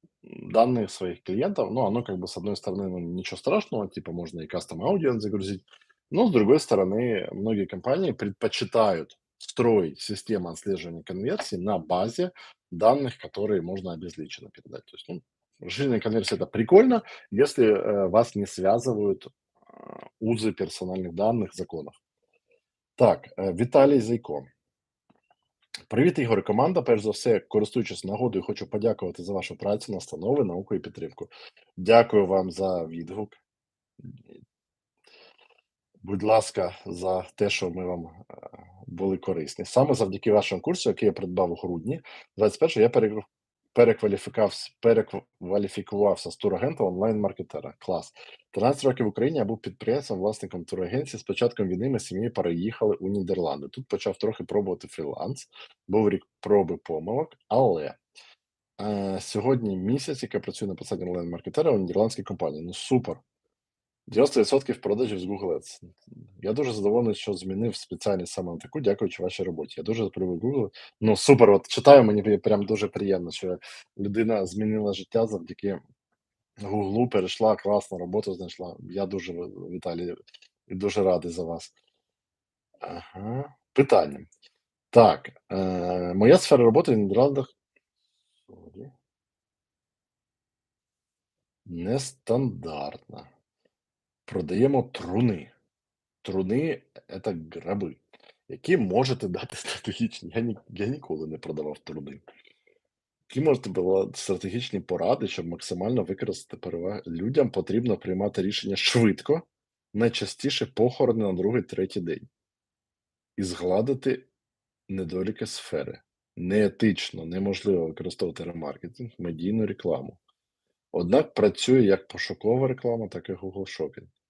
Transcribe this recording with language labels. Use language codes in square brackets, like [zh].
[ru] данные своих клиентов. Ну, оно как бы с одной стороны, ну, ничего страшного, типа можно и custom audience загрузить, но с другой стороны, многие компании предпочитают строить систему отслеживания конверсий на базе данных, которые можно обезличенно передать. То есть, ну, расширенная конверсия это прикольно, если вас не связывают узы персональных данных, законов. [uk] Так, Віталій Зайко. Привіт, Ігор, і команда. Перш за все, користуючись нагодою, хочу подякувати за вашу працю, настанови, науку і підтримку. Дякую вам за відгук. Будь ласка, за те, що ми вам були корисні. Саме завдяки вашому курсу, який я придбав у грудні 21-го, я перекваліфікувався з турагента в онлайн-маркетера. Клас. 13 років в Україні я був підприємцем, власником турагенції. З початком війни ми з сім'єю переїхали у Нідерланди. Тут почав трохи пробувати фріланс, був рік проби помилок, але сьогодні місяць, як я працюю на посаді онлайн-маркетера у нідерландській компанії. Ну супер. 90% продажів з Google Ads. Я дуже задоволений, що змінив спеціальність саме на таку, дякуючи вашій роботі. Я дуже полюбив Google. Ну, супер, от читаю, мені прям дуже приємно, що людина змінила життя завдяки Гуглу, перейшла, класну роботу знайшла. Я дуже, Віталій, дуже радий за вас. Ага. Питання. Так, моя сфера роботи в Нідерландах сорі, нестандартна. Продаємо труни. Труни це граби, які можете дати стратегічні. Я ніколи не продавав труни. Які можете давати стратегічні поради, щоб максимально використати переваги. Людям потрібно приймати рішення швидко, найчастіше похорони на другий, третій день, і згладити недоліки сфери. Неетично, неможливо використовувати ремаркетинг, медійну рекламу. Однак працює як пошукова реклама, так і Google Shopping.